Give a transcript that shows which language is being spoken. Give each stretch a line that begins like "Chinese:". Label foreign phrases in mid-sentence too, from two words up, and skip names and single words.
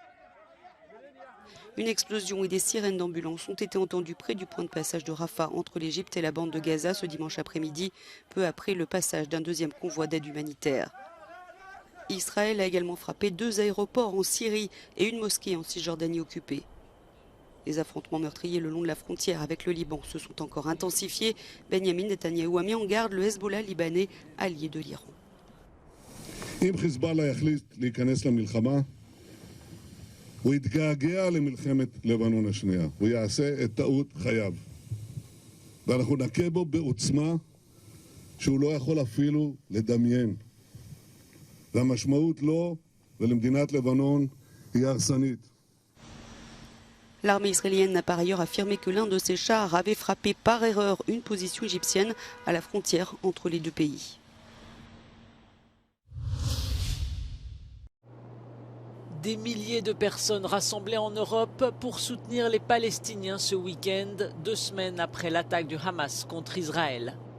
French: Une explosion et des sirènes d'ambulance ont été entendues près du point de passage de Rafah entre l'Égypte et la bande de Gaza ce dimanche après-midi, peu après le passage d'un deuxième convoi d'aide humanitaire. Israël a également frappé 2 aéroports en Syrie et une mosquée en Cisjordanie occupée. Les affrontements meurtriers le long de la frontière avec le Liban se sont encore intensifiés. Benjamin Netanyahou a mis en garde le Hezbollah libanais, allié de l'Iran.
Hebrew: הוא יתגעגע למלחמת לבנון השנייה, הוא יעשה את טעות חייו. ואנחנו נכה בו בעוצמה שהוא לא יכול אפילו לדמיין. והמשמעות לו ולמדינת לבנון היא הרסנית.
French: L'armée israélienne a par ailleurs affirmé que l'un de ses chars avait frappé par erreur une position égyptienne à la frontière entre les deux pays. Des milliers de personnes rassemblées en Europe pour soutenir les Palestiniens ce week-end, 2 semaines après l'attaque du Hamas contre Israël.